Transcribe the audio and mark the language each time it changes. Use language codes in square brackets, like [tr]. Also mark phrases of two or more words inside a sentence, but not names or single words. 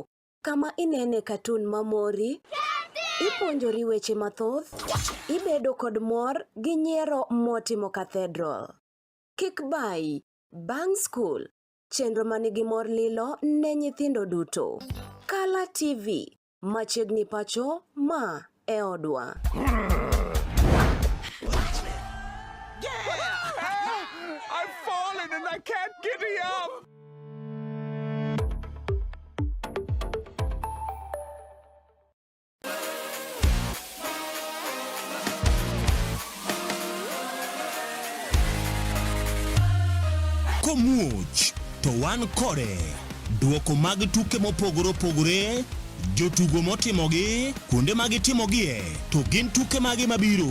[luo] Kama inene katun mamori, ipuonjori weche mathoth, ibedo kod mor gi nyiero motimo Cathedral. Kik bai, Bang School, chenro manigi mor lilo ne nyithindo duto. Kala TV, machiegni pacho ma e odwa. [en] I've fallen and I can't giddy up. [luo] Komuoch to wan kode duoko mag tuke mopogore opogore, jotugo motimogi, kuonde magitimogie, to gin tuke magi mabiro.